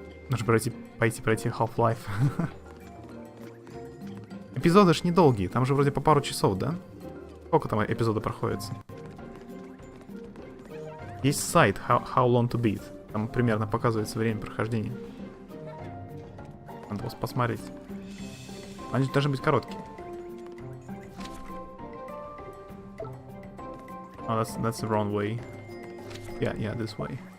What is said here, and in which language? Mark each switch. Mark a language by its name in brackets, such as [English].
[Russian] Нужно пойти пройти Half-Life. Эпизоды ж недолгие, там же вроде по пару часов, да? Сколько там эпизоды проходится? Есть сайт How Long to Beat. Там примерно показывается время прохождения. Надо вас посмотреть. Они должны быть короткие. [English] Oh, that's the wrong way. Yeah, this way.